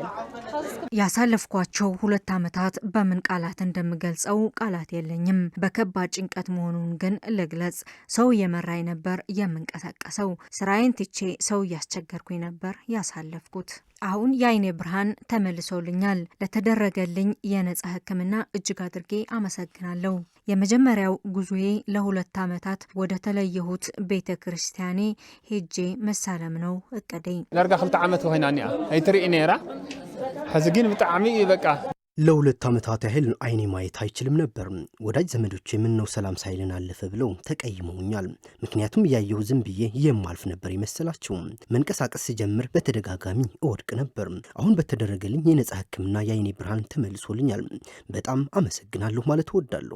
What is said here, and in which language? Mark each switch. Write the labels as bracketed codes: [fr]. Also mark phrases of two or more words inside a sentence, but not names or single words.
[am] ያሳለፍኳቸው 2 ዓመታት በምን ቃላት እንደምገልጸው ቃላት የለኝም። በከባድ ጭንቀት መሆኑን ግን ልግለጽ። ሰው እየመራኝ ነበር የምንቀሳቀሰው። ስራዬን ትቼ ሰው እያስቸገርኩኝ ነበር ያሳለፍኩት። አሁን የአይኔ ብርሃን ተመልሶልኛል። ለተደረገልኝ የነፃ ሕክምና እጅግ አድርጌ አመሰግናለሁ። የመጀመሪያው ጉዞዬ ለ2 ዓመታት ወደ ተለየሁት ቤተ ክርስቲያኔ ሄጄ መሳለም ነው እቅዴ። [ti] ዳርጋ 2 ዓመት ኮይናኒ አይትርኢ ነራ ሐዝግን [am] በጣም በቃ ለ2 ዓመታት ያህል አይኔ ማየት አይችልም ነበር። ወዳጅ ዘመዶቼ ምን ነው ሰላም ሳይልን አለፈ ብለው ተቀይመውኛል። ምክንያቱም ያየው ዝም ብዬ የማልፍ ነበር ይመስላችሁ። መንቀሳቀስ ሲጀምር በተደጋጋሚ እወድቅ ነበር። አሁን በተደረገልኝ የነፃ ሕክምና የአይኔ ብርሃን ተመልሶልኛል። በጣም አመሰግናለሁ ማለት እወዳለሁ።